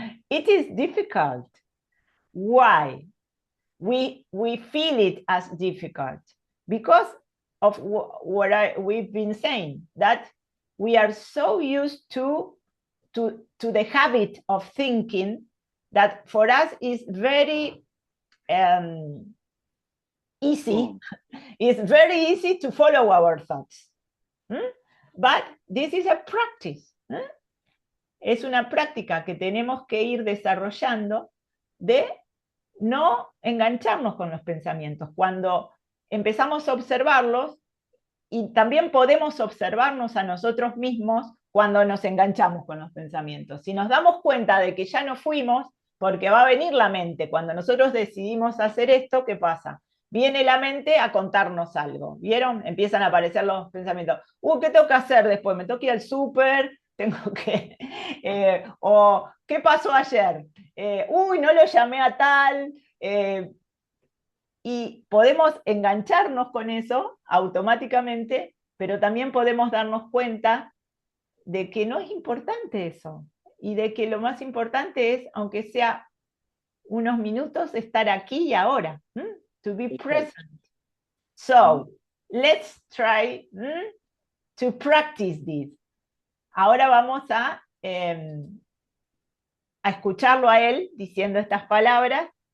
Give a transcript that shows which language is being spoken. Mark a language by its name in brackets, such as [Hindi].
[English] It is difficult. Why? We feel it as difficult because of what we've been saying, that we are so used to the habit of thinking that for us is very easy. It's very easy to follow our thoughts. But this is a practice. [Spanish] Es una práctica que tenemos que ir desarrollando de no engancharnos con los pensamientos. Cuando empezamos a observarlos, y también podemos observarnos a nosotros mismos cuando nos enganchamos con los pensamientos. Si nos damos cuenta de que ya no fuimos, porque va a venir la mente. Cuando nosotros decidimos hacer esto, ¿qué pasa? Viene la mente a contarnos algo, ¿vieron? Empiezan a aparecer los pensamientos. ¿Qué tengo que hacer después? ¿Me tengo que ir al súper? Tengo que... o, ¿qué pasó ayer? No lo llamé a tal... y podemos engancharnos con eso automáticamente, pero también podemos darnos cuenta de que no es importante eso, y de que lo más importante es, aunque sea unos minutos, estar aquí y ahora, [English] to be present. So, let's try to practice this. [Spanish] Ahora vamos a escucharlo a él diciendo estas palabras.